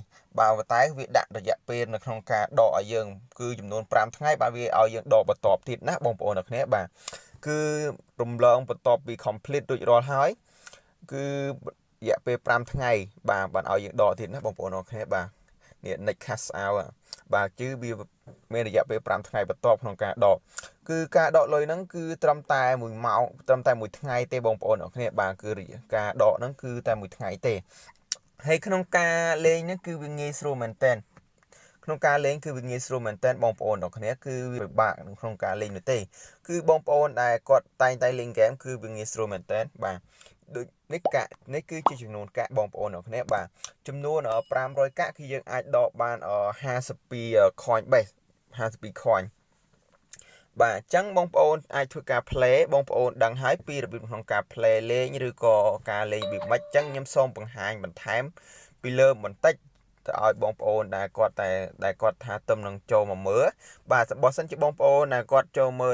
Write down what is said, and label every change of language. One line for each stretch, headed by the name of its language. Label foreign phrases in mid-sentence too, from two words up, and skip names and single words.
Khmer: បាទតែវាដាក់រយៈពេលនៅក្នុងការដកឲ្យយើងគឺចំនួន5ថ្ងៃបាទវាឲ្យយើងដកបន្តទៀតណាបងប្អូនអ្នកគ្នាបាទគឺរំលងបន្ទាប់ពី complete រួចរាល់ហើយគឺរយៈពេល 5ថ្ងៃបាទបានឲ្យយើងដកទៀតណាបងប្អូនអ្នកគ្នាបាទនេះ
English: next cash out
Khmer: បាទគឺវាមានរយៈពេល5ថ្ងៃបន្ទាប់ក្នុងការដកគឺការ ដកលុយហ្នឹងគឺត្រឹមតែ1ម៉ោងត្រឹមតែ1ថ្ងៃទេបងប្អូនអ្នកគ្នាបាទគឺការដកហ្នឹងគឺតែ1ថ្ងៃទេហើយក្នុងការលេងហ្នឹងគឺវាងាយស្រួលមែនតើក្នុងការលេងគឺវាងាយស្រួលមែនតើបងប្អូនអ្នកគ្នាគឺវាពិបាកក្នុងការលេងនោះទេគឺបងប្អូនដែលគាត់តែងតែលេងហ្គេមគឺវាងាយស្រួលមែនតើបាទដូចនេះគឺជាចំនួនកាក់បងប្អូនអ្នកគ្នាបាទចំនួន500កាក់គឺយើងអាចដកបាន
English: 52 coin base 52 coin
Khmer: បាទអញ្ចឹងបងប្អូនអាចធ្វើការ play បងប្អូនដឹងហើយពីរបៀបក្នុងការ play លេងឬក៏ការលេងវាមិនអញ្ចឹងខ្ញុំសូមបង្ហាញ បន្ថែមពីលើបន្តិចទៅឲ្យបងប្អូនដែលគាត់ថាទំនឹងចូលមកមើលបាទបើសិនជាបងប្អូនដែលគាត់ចូលមើល